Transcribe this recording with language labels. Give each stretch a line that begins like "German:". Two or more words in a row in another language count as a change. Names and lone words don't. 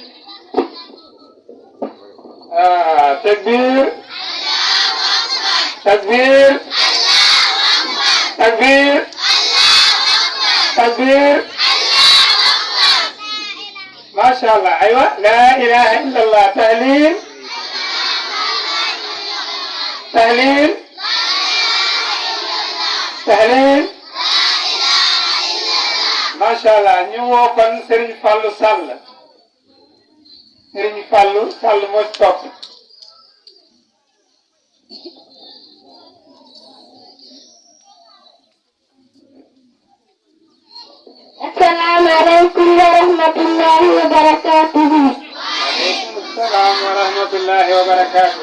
Arabic: تكبير تكبير تكبير تكبير ما شاء الله. أيوة لا إله إلا الله. تهليل تهليل تهليل ما شاء الله.
Wolof: ñu woo kon Serigne Fallou Sall. Serigne Fallou Sall moo ci topp.
Arabic: السلام عليكم ورحمة الله وبركاته. وعليكم السلام ورحمة الله وبركاته.